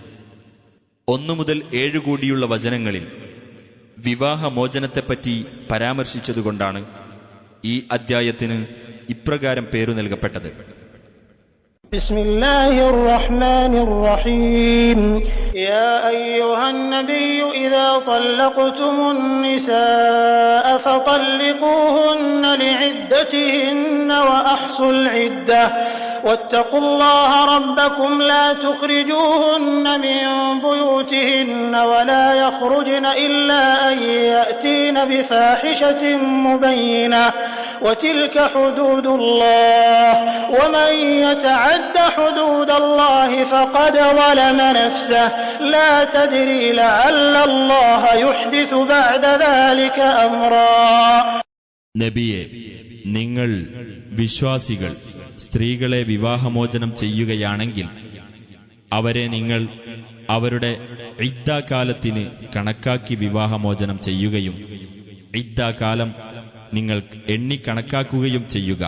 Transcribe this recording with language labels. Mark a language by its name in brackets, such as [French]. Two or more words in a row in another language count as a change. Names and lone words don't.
[Malayalam] 1 മുതൽ 7 കൂടിയുള്ള വചനങ്ങളിൽ വിവാഹമോചനത്തെപ്പറ്റി പരാമർശിച്ചതുകൊണ്ടാണ് ഈ അദ്ധ്യായത്തിന് ഇപ്രകാരം പേരു നൽകപ്പെട്ടത്. [Arabic] بسم الله الرحمن الرحيم. يا أيها النبي إذا طلقتم النساء فطلقوهن لعدتهن وأحصوا العدة واتقوا الله ربكم لا تخرجوهن من بيوتهن ولا يخرجن إلا أن يأتين بفاحشة مبينة وتلك حدود الله ومن يتعد حدود الله فقد ظلم نفسه لا تدري لعل الله يحدث بعد ذلك أمرا. [Malayalam] നബിയെ, നിങ്ങൾ വിശ്വാസികൾ സ്ത്രീകളെ വിവാഹമോചനം ചെയ്യുകയാണെങ്കിൽ അവരെ നിങ്ങൾ അവരുടെ ഇദ്ദാകാലത്തിന് കണക്കാക്കി വിവാഹമോചനം ചെയ്യുകയും ഇദ്ദാകാലം നിങ്ങൾ എണ്ണിക്കണക്കാക്കുകയും ചെയ്യുക.